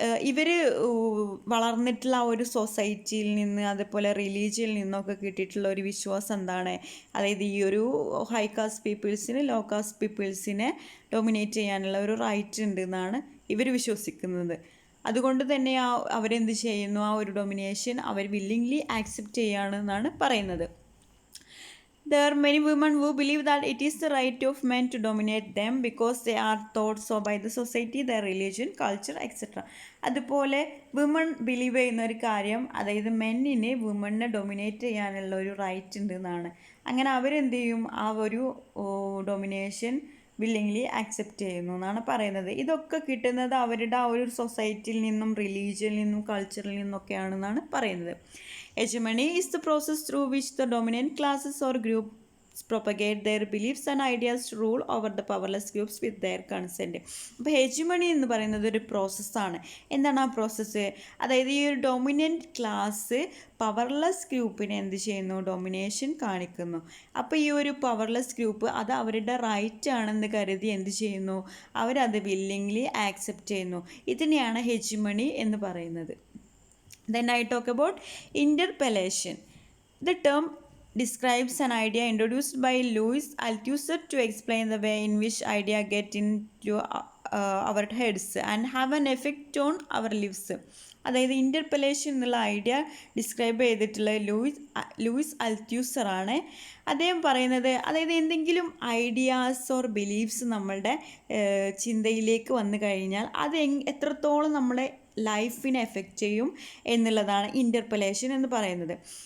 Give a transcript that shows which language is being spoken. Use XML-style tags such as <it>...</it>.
<ml>ഇവർ വളർന്നിട്ടുള്ള ആ ഒരു സൊസൈറ്റിയിൽ നിന്ന് അതുപോലെ റിലീജിയനിൽ നിന്നൊക്കെ കിട്ടിയിട്ടുള്ള ഒരു വിശ്വാസം എന്താണ്, അതായത് ഈ ഒരു high cast പീപ്പിൾസിന് law cast പീപ്പിൾസിനെ dominate ചെയ്യാനുള്ള ഒരു റൈറ്റ് ഉണ്ട് എന്നാണ് ഇവർ വിശ്വസിക്കുന്നത്. അതുകൊണ്ട് തന്നെ അവരെന്ത് ചെയ്യുന്നു, ആ ഒരു ഡൊമിനേഷൻ അവർ വില്ലിംഗ്ലി ആക്സെപ്റ്റ് ചെയ്യുകയാണെന്നാണ് പറയുന്നത്.</ml> <en>There are many women who believe that it is the right of men to dominate them because they are thought so by the society, their religion, culture, etc.</en> <ml>അതുപോലെ women believe ചെയ്യുന്ന ഒരു കാര്യം, അതായത് മെന്നിന് വുമണിനെ dominate ചെയ്യാനുള്ള ഒരു right ഉണ്ട് എന്നാണ്. അങ്ങനെ അവരെന്ത് ചെയ്യും, ആ ഒരു ഡൊമിനേഷൻ വില്ലിംഗ്ലി ആക്സെപ്റ്റ് ചെയ്യുന്നു എന്നാണ് പറയുന്നത്. ഇതൊക്കെ കിട്ടുന്നത് അവരുടെ ആ ഒരു സൊസൈറ്റിയിൽ നിന്നും റിലീജിയനിൽ നിന്നും കൾച്ചറിൽ നിന്നൊക്കെയാണെന്നാണ് പറയുന്നത്.</ml> <en>Hegemony is the process through which the dominant classes or groups propagate their beliefs and ideas to rule over the powerless groups with their consent.</en> <ml>അപ്പോൾ ഹെജിമണി എന്ന് പറയുന്നത് ഒരു പ്രോസസ്സാണ്. എന്താണ് ആ പ്രോസസ്സ്? അതായത് ഈ ഒരു ഡൊമിനൻറ്റ് ക്ലാസ് പവർലെസ് ഗ്രൂപ്പിനെ എന്ത് ചെയ്യുന്നു, ഡൊമിനേഷൻ കാണിക്കുന്നു. അപ്പോൾ ഈ ഒരു പവർലെസ് ഗ്രൂപ്പ് അത് അവരുടെ റൈറ്റ് ആണെന്ന് കരുതി എന്ത് ചെയ്യുന്നു, അവരത് വില്ലിംഗ്ലി ആക്സെപ്റ്റ് ചെയ്യുന്നു. ഇതിനെയാണ് ഹെജിമണി എന്ന് പറയുന്നത്.</ml> <en>Then I talk about interpellation. The term describes an idea introduced by Louis Althusser to explain the way in which idea get into our heads and have an effect on our lives.</en> <ml>അതായത് ഇൻ്റർപെലേഷൻ എന്നുള്ള idea describe ചെയ്തിട്ടുള്ള Luis അൽത്യൂസർ ആണ്. അദ്ദേഹം പറയുന്നത്, അതായത് എന്തെങ്കിലും ideas or beliefs നമ്മളുടെ ചിന്തയിലേക്ക് വന്നു കഴിഞ്ഞാൽ അത് എത്രത്തോളം നമ്മളെ ലൈഫിനെ എഫക്റ്റ് ചെയ്യും എന്നുള്ളതാണ് ഇൻ്റർപെലേഷൻ എന്ന് പറയുന്നത്.</ml>